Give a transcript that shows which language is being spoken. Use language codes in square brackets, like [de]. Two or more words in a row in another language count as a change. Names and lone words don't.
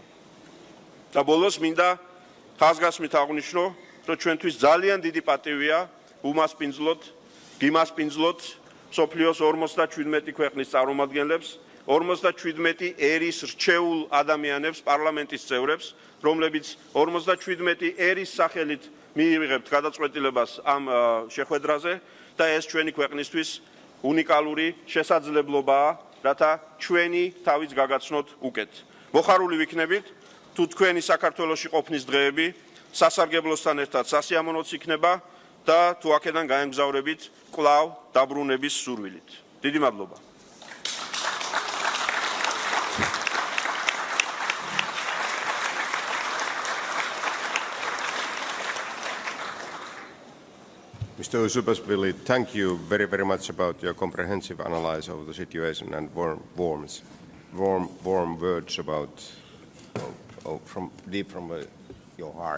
[ka] და ბოლოს მინდა ხაზგასმით აღვნიშნო, რომ ჩვენთვის ძალიან დიდი პატივია გიმასპინძლოთ მსოფლიოს 57 ქვეყნის წარმომადგენლებს, 57 ერის რჩეულ ადამიანებს, პარლამენტის წევრებს, რომლებიც 57 ერის სახელით მიიღებთ გადაწყვეტილებას ამ შეხვედრაზე და ეს ჩვენი ქვეყნისთვის უნიკალური შესაძლებლობაა, რათა ჩვენი თავიც გაგაცნოთ უკეთ. მოხარული ვიქნებით, თუ თქვენი საქართველოში ყოფნის დღეები სასარგებლოსთან ერთად სასიამოვნოც იქნება და თუ აქედან გაემგზავრებით კვლავ დაბრუნების სურვილით. დიდი მადლობა. [en] Mr. Usupashvili, thank you very, very much about your comprehensive analysis of the situation and warm words about from deep from your heart.